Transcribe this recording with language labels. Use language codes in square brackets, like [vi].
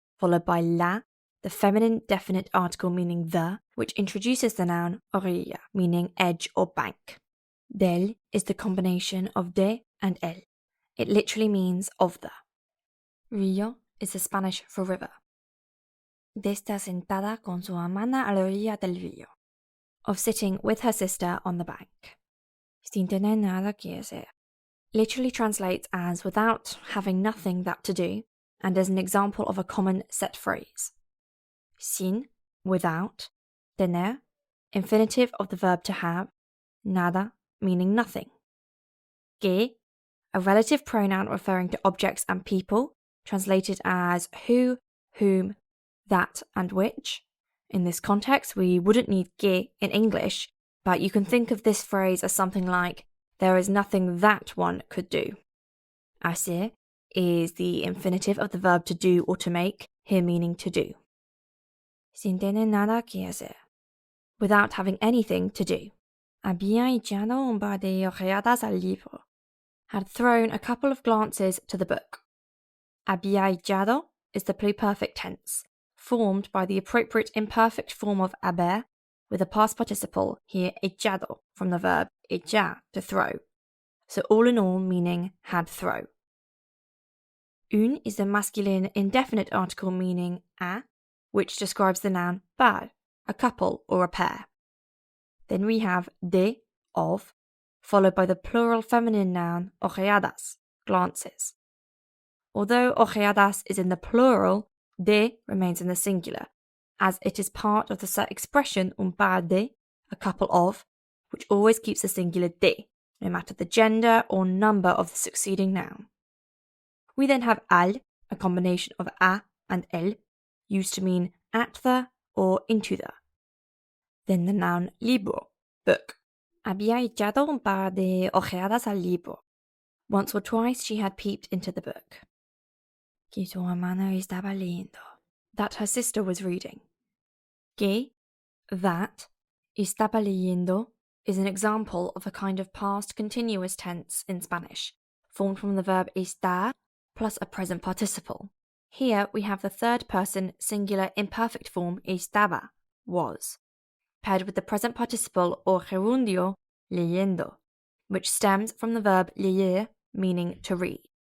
[en] followed by la, the feminine definite article meaning the, which introduces the noun orilla, meaning edge or bank. Del is the combination of de and el. It literally means of the. Rio is the Spanish for river. [es] De estar sentada con su hermana a la orilla del río. [en] Of sitting with her sister on the bank. [es] Sin tener nada que hacer. [en] Literally translates as without having nothing that to do, and as an example of a common set phrase. Sin, without, tener, infinitive of the verb to have, nada, meaning nothing. Que, a relative pronoun referring to objects and people, translated as who, whom, that, and which. In this context, we wouldn't need que in English, but you can think of this phrase as something like, there is nothing that one could do. Hacer is the infinitive of the verb to do or to make, here meaning to do. [es] Sin tener nada que hacer. [en] Without having anything to do. [es] Había echado un par de ojeadas al libro. [en] Had thrown a couple of glances to the book. Había echado is the pluperfect tense, formed by the appropriate imperfect form of haber, with a past participle, here echado, from the verb echar, to throw. So all in all meaning had throw. Un is the masculine indefinite article meaning a, which describes the noun par, a couple or a pair. Then we have de, of, followed by the plural feminine noun ojeadas, glances. Although ojeadas is in the plural, de remains in the singular, as it is part of the set expression un par de, a couple of, which always keeps the singular de, no matter the gender or number of the succeeding noun. We then have al, a combination of a and el, used to mean at the or into the. Then the noun libro, book. [es] Había echado un par de ojeadas al libro. [en] Once or twice she had peeped into the book. [es] Que su hermana estaba leyendo. [en] That her sister was reading. Que, that, estaba leyendo is an example of a kind of past continuous tense in Spanish, formed from the verb estar plus a present participle. Here we have the third person singular imperfect form estaba, was, paired with the present participle or gerundio, leyendo, which stems from the verb leer, meaning to read.